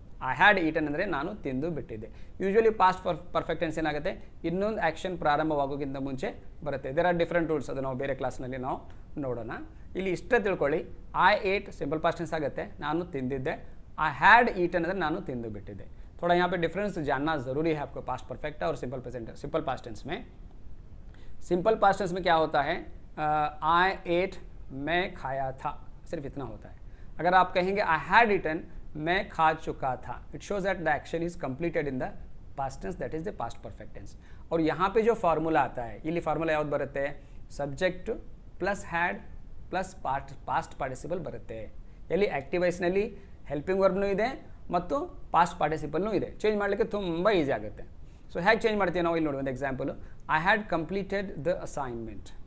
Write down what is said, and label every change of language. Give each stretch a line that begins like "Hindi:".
Kannada: I had eaten ಅಂದರೆ ನಾನು ತಿಂದು ಬಿಟ್ಟಿದ್ದೆ. ಯೂಶ್ವಲಿ ಪಾಸ್ಟ್ ಪರ್ಫೆಕ್ಟ್ ಟೆನ್ಸ್ ಏನಾಗುತ್ತೆ, ಇನ್ನೊಂದು ಆ್ಯಕ್ಷನ್ ಪ್ರಾರಂಭವಾಗೋಕ್ಕಿಂತ ಮುಂಚೆ ಬರುತ್ತೆ.
English: there are different rules,
Kannada: ಅದು ನಾವು ಬೇರೆ ಕ್ಲಾಸ್ನಲ್ಲಿ ನಾವು ನೋಡೋಣ. ಇಲ್ಲಿ ಇಷ್ಟೇ ತಿಳ್ಕೊಳ್ಳಿ, I eight simple past tense ಆಗುತ್ತೆ, ನಾನು ತಿಂದಿದ್ದೆ. आई हैड ईटन ಅಂದರೆ ನಾನು ತಿಂದು ಬಿಟ್ಟಿದ್ದೆ.
Hindi: थोड़ा यहाँ पे डिफरेंस जानना ज़रूरी है आपको, पास्ट परफेक्ट और simple present simple past tense में. सिंपल पास्ट टेंस में क्या होता है, आई एट मैं खाया था, सिर्फ इतना होता है. अगर आप कहेंगे
English: I had eaten
Hindi: मैं खा चुका था,
English: It shows that the action is completed in the past tense, that is the past perfect tense.
Hindi: और यहाँ पे जो फार्मूला आता है,
Kannada: ಇಲ್ಲಿ फार्मूला ಯಾವುದು ಬರುತ್ತೆ, subject plus had plus past participle ಬರುತ್ತೆ. ಎಲ್ಲಿ ಆಕ್ಟಿವ್ ವಾಯ್ಸ್ನಲ್ಲಿ ಹೆಲ್ಪಿಂಗ್ ವರ್ಬ್ನೂ ಇದೆ ಮತ್ತು ಪಾಸ್ಟ್ ಪಾರ್ಟಿಸಿಪಲ್ನೂ ಇದೆ. ಚೇಂಜ್ ಮಾಡಲಿಕ್ಕೆ ತುಂಬ ಈಸಿ ಆಗುತ್ತೆ. ಸೊ ಹೇಗೆ ಚೇಂಜ್ ಮಾಡ್ತೀವಿ ನಾವು, ಇಲ್ಲಿ ನೋಡಿ ಒಂದು example, I had completed the assignment.